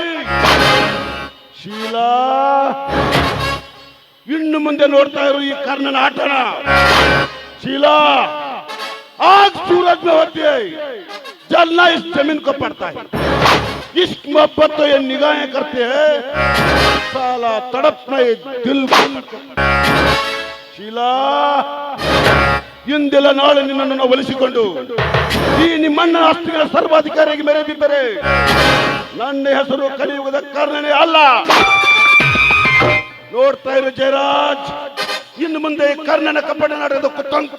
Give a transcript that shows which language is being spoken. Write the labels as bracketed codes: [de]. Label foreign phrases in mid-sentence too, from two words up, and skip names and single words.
[kn] ಶೀಲಾ, ಇನ್ನು ಮುಂದೆ ನೋಡ್ತಾ ಇರು ಈ ಕರ್ಣನ ಆಟನ. ಶೀಲಾ, [hi] आज सूरज में होती है, जलना इस जमीन को पड़ता है. इश्क मोहब्बत तो ये निगाहें करते हैं, साला तड़पना ये दिल को. [kn] ಶೀಲಾ, ಇಂದೆಲ್ಲ ನಾಳೆ ನಿನ್ನನ್ನು ನಾವು ಒಲಿಸಿಕೊಂಡು ಈ ನಿಮ್ಮಣ್ಣ ಆಸ್ತಿಗಳ ಸರ್ವಾಧಿಕಾರಿಯಾಗಿ ಮೆರೆದಿದ್ದರೆ ನನ್ನ ಹೆಸರು ಕಲಿಯುವುದ ಕಾರಣನೇ ಅಲ್ಲ. ನೋಡ್ತಾ ಇರು ಜಯರಾಜ್, ಇನ್ನು ಮುಂದೆ ಕರ್ಣನ ಕಪ್ಪಡ ನಡೆಯೋದು ಕುತಂತ್ರ.